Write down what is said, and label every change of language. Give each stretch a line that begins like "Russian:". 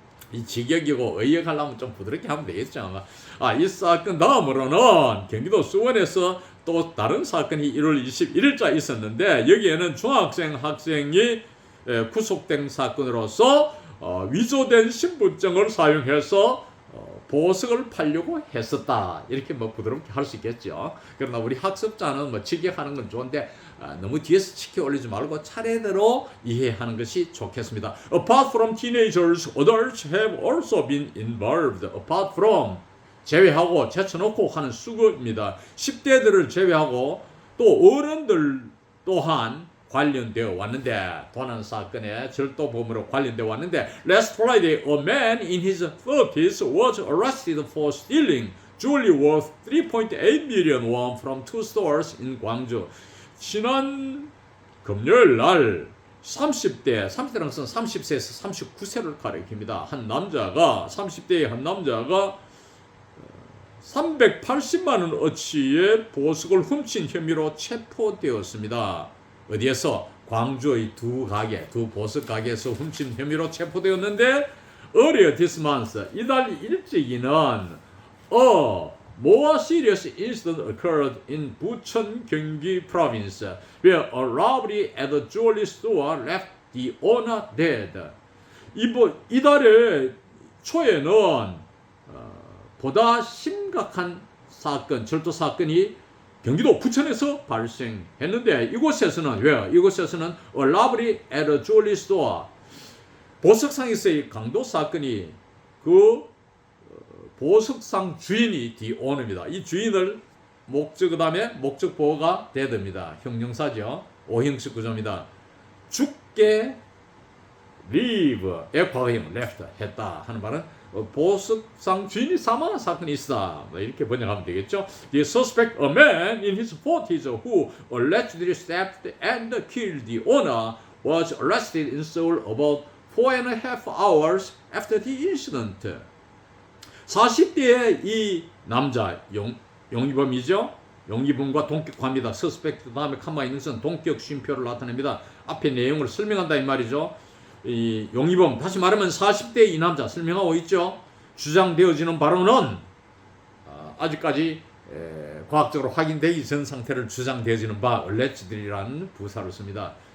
Korean: 이 직역이고 의역하려면 좀 부드럽게 하면 되겠죠. 이 사건 다음으로는 경기도 수원에서 또 다른 사건이 1월 21일자 있었는데, 여기에는 중학생 학생이 구속된 사건으로서 위조된 신분증을 사용해서 보석을 팔려고 했었다. 이렇게 부드럽게 할 수 있겠죠. 그러나 우리 학습자는 직역하는 건 좋은데 너무 뒤에서 치켜 올리지 말고 차례대로 이해하는 것이 좋겠습니다.
English: Apart from teenagers, adults have also been involved.
Korean: Apart from, 제외하고, 제쳐놓고 하는 수거입니다. 10대들을 제외하고 또 어른들 또한 관련되어 왔는데,
English: 도난 사건의 절도범으로 관련되어 왔는데, last Friday a man in his 30s was arrested for stealing jewelry worth 3.8 million won from two stores in 광주.
Korean: 지난 금요일 날 30대라는 것은 30세에서 39세를 가리킵니다. 한 남자가, 30대의 한 남자가 380만 원어치의 보석을 훔친 혐의로 체포되었습니다. 어디에서? 광주의 두 보석 가게에서 훔친 혐의로 체포되었는데,
English: earlier this month,
Korean: 이달 일찍이는
English: more serious incident occurred in Bucheon, Gyeonggi Province, where a robbery at a jewelry store left the owner dead.
Korean: 이달의 초에는 보다 심각한 사건, 절도 사건이 경기도 부천에서 발생했는데, 이곳에서는 왜요? 이곳에서는
English: a robbery at a jewelry store,
Korean: 보석상에서의 강도 사건이, 그 보석상 주인이 the owner입니다. 이 주인을 그 다음에 목적 보호가 dead입니다. 형용사죠. 5형식 구조입니다. 죽게 leave의 과거형 left 했다 하는 말은 보석상 주인이 사망한 사건이 있다, 이렇게 번역하면 되겠죠.
English: The suspect, a man in his 40s who allegedly stabbed and killed the owner, was arrested in Seoul about 4.5 hours after the incident.
Korean: 40대의 이 남자, 용의범이죠. 용의범과 동격합니다. suspect 다음에 컴마 있는 것은 동격 쉼표를 나타냅니다. 앞에 내용을 설명한다 이 말이죠. 이 용의범, 다시 말하면 40대 이 남자 설명하고 있죠. 주장되어지는 바로는 아직까지 과학적으로 확인되기 전 상태를 주장되어지는 바 allegedly라는 부사를 씁니다.